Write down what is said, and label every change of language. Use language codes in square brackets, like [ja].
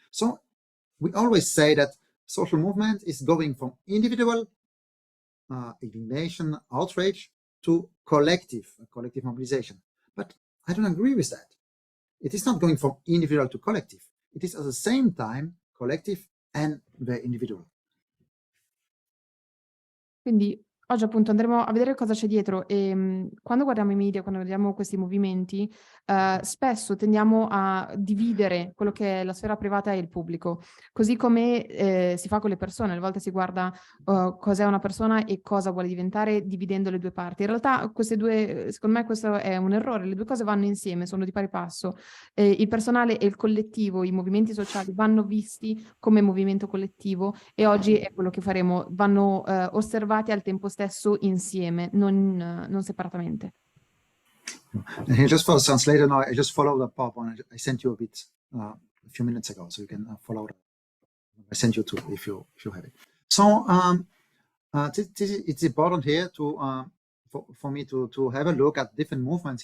[en] So we always say that social movement is going from individual indignation, outrage, to collective mobilization. But I don't agree with that. It is not going from individual to collective. It is at the same time collective and the individual. [it] Quindi oggi appunto andremo a vedere cosa c'è dietro e quando guardiamo i media, quando vediamo questi movimenti, spesso tendiamo a dividere quello che è la sfera privata e il pubblico, così come si fa con le persone. Alle volte si guarda cos'è una persona e cosa vuole diventare dividendo le due parti. In realtà queste due, secondo me questo è un errore, le due cose vanno insieme, sono di pari passo. Il personale e il collettivo, i movimenti sociali vanno visti come movimento collettivo e oggi è quello che faremo, vanno osservati al tempo stesso insieme, non separatamente. [en] And here, just for the translator now, I just follow the PowerPoint. I sent you a bit a few minutes ago, so you can follow that. I sent you two if you have it. So it's important here to for me to have a look at different movements.